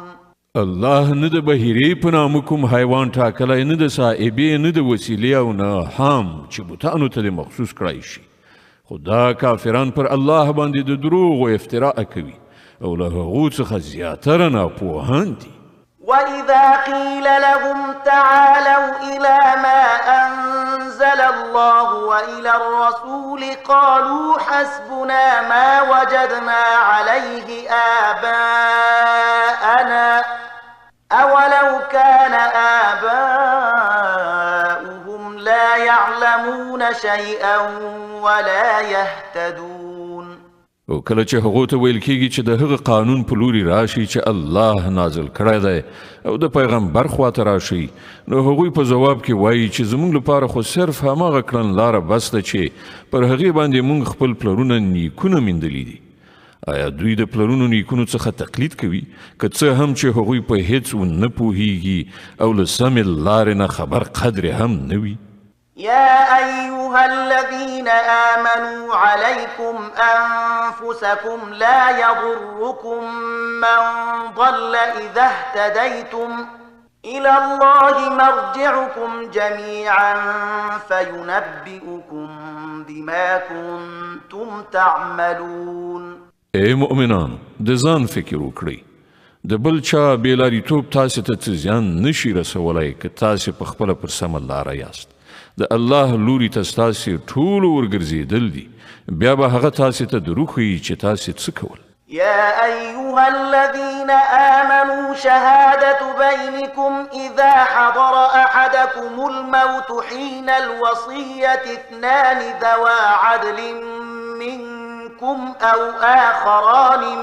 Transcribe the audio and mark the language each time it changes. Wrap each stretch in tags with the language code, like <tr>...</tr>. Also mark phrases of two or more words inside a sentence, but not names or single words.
<ps>الله نه د بهیرې په نامه کوم حیوان ټاکلی نه د سائبې نه د وسیلې او نه حام چې بوتانو ته دې مخصوص کړی شي. خو دا کافران پر الله باندې د دروغ و افتراء کوي او له هغو څخه زیاتره ناپوهان دي.</ps> <ar>وإذا قيل لهم تعالوا إلى ما أنزل الله وإلى الرسول قالوا حسبنا ما وجدنا عليه آباءنا أولو كان آباؤهم لا يعلمون شيئا ولا يهتدون.</ar> <ps>او کله چې هغو ته ویل کېږي چې د هغه قانون په لوري راشي چې الله نازل کړی دی او د پیغمبر خواته راشي نو هغوی په ځواب کې وایي چې زموږ لپاره خو صرف هماغه کړنلاره بس ده چې پر هغې باندې موږ خپل پلرونه نیکونه میندلي دي. آیا دوی د پلرونو نیکونو څخه تقلید کوي که څه هم چې هغوی په هیڅ ونه پوهیږي او له سمې لارې نه خبر قدر هم نه وي؟</ps> <ar>يا أيها الذين آمنوا عليكم أنفسكم لا يضركم من ضل إذا اهتديتم إلى الله مرجعكم جميعا فينبئكم بما كنتم تعملون.</ar> <ps>اے مؤمنان د ځان فکر وکړئ د بل چا بېلاریتوب تاسې ته څه زیان نشي رسولی که تاسې په خپله پر سمه لاره یاست. د الله لوري ته ستاسې ټولو ورګرځېدل دي بیا به هغه تاسې ته دروغ ښیي چې تاسې څه کول.</ps> <ar>يا أيها الذين آمنوا شهادة بينكم إذا حضر أحدكم الموت حين الوصية اثنان ذوى عدل منكم أو آخران</ar>